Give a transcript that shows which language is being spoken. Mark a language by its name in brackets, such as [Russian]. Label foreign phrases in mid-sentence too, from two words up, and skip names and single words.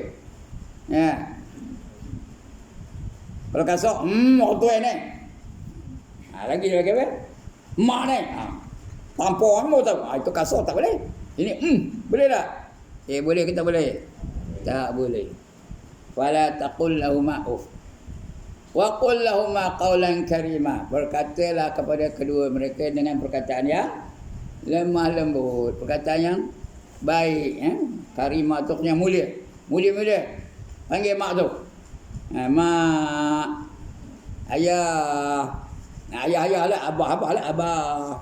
[Malay] Ya. Kalau kasar, orang tua ni. Lagi apa? Mak ni. Pampang kamu tahu. Itu kasar tak boleh. Ini boleh tak? Boleh ke tak boleh? Tak boleh. [Arabic] فلا تقل لهما أف. وقل لهما قولا كريما. [Malay] Berkatalah kepada kedua mereka dengan perkataan yang lemah lembut, perkataan yang baik, karimah tu yang mulia. Mulia. Panggil mak tu. Mak, ayah. Ayah lah, abah lah, abah.